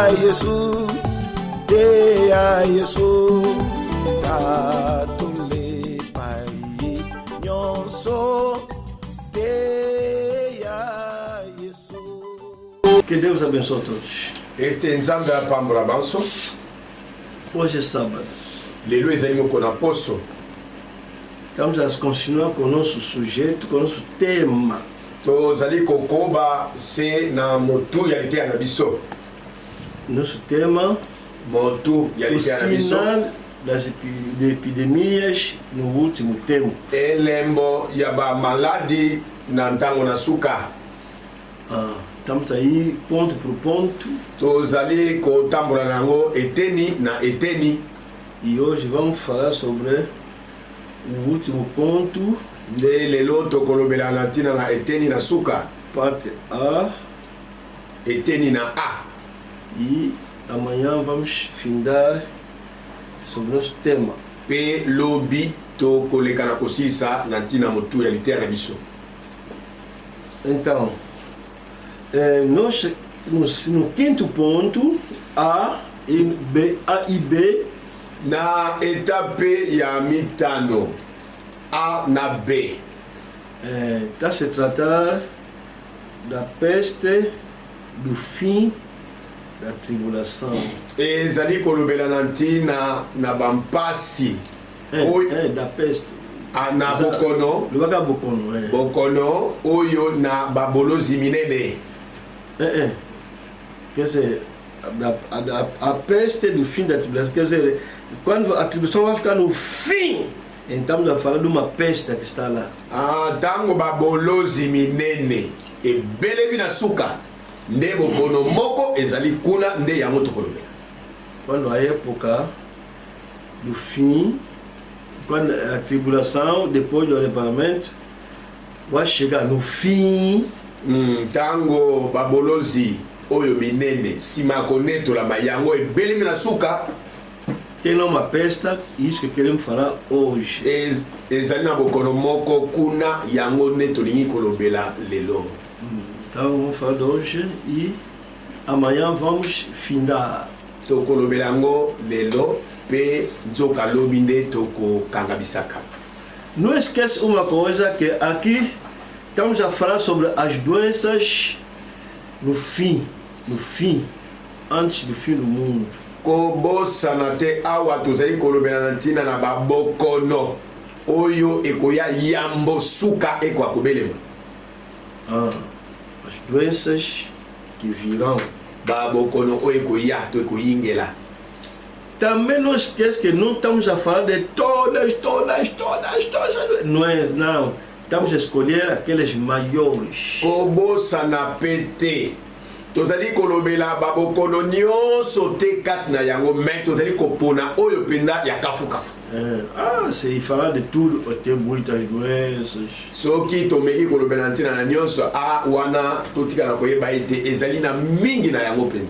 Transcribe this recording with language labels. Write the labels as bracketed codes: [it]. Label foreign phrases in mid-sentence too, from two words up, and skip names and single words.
[ln] Yesu, te ya Yesu, ta tole pai nyonso, te ya Yesu. [pt] Que Deus abençoe a todos. [ln] Ete nzambe apambola banso. [pt] Hoje é sábado. [ln] Lelo ezali mokona poso. [pt] Estamos a continuar com o nosso sujeito, com o nosso tema. [ln] Tozali kokoba se na motu ya liteya na biso. [pt] Nosso tema, [ln] Motu ya o liteya na biso. [pt] sinal das epidemias no último tempo. [ln] Elembo ya ba maladi na ntango na suka. [pt] Estamos aí ponto por ponto. [ln] Tozali kotambola nango eteni na eteni. [pt] E hoje vamos falar sobre o último ponto, [ln] Nde lelo tokolobela na ntina na eteni na suka. [pt] parte A, [ln] Eteni na A. [pt] e amanhã vamos findar sobre o nosso tema. [ln] Pe lobi tokoleka na kosilisa na ntina motu ya liteya na biso. [pt] Então, nós no quinto ponto, A e B, [ln] Na etape ya mitano A na B. [pt] está se tratar da peste, do fim da tribulação. [ln] Ezali kolobela na ntina na bampasi [pt] Da peste. [ln] na bokono Lubaka bokono. bokono oyo na babolozi minene. [pt] Quer dizer, a peste do fim da tribulação. Quer dizer, quando a tribulação vai ficar no fim, então estamos a falar de uma peste que está lá. [ln] Ntango babolozi minene ebelemi na suka nde bokono moko ezali kuna nde yango tokolobela. [pt] Quando a época do fim, quando a tribulação, depois do arrependimento, vai chegar no fim. [ln] Ntango babolozi oyo minene nsima ya konetolama yango ebelemi na suka, [pt] Tem lá uma peste, isso que queremos falar hoje. [ln] ezali na bokono moko kuna yango nde tolingi kolobela lelo. [pt] Então vamos falar de hoje e amanhã vamos findar. [ln] Tokolobela yango lelo pe nzoka lobi nde tokokanga bisaka. [pt] Não esquece uma coisa, que aqui estamos a falar sobre as doenças no fim, antes do fim do mundo. [ln] Kobosana te awa tozali kolobela na ntina na babokono oyo ekoya yambo suka ekwa kobelema. [pt] As doenças que virão. [ln] Babokono oyo ekoya to ekoyingela. [pt] Também não esquece que não estamos a falar de todas. Não. Estamos a escolher aquelas maiores. [ln] Kobosana pete tozali kolobela babokono nyonso te kati na yango, me tozali kopona oyo penda ya kafukafu. [pt] Se falar de tudo, tem muitas doenças. [ln] Soki tomeki kolobela ntina na nyonso wana totikala koyeba ete ezali na mingi na yango penza.